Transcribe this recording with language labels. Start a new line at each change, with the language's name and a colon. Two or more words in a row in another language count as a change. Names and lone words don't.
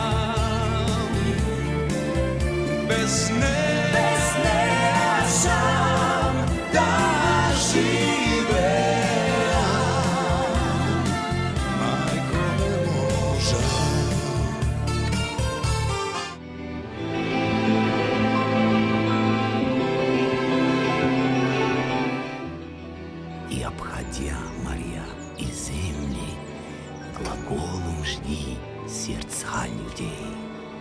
Macedonian: без неа сам да живеам, мајко не можам.
Russian: И обходя моря и земли, глаголом жди сердца людей.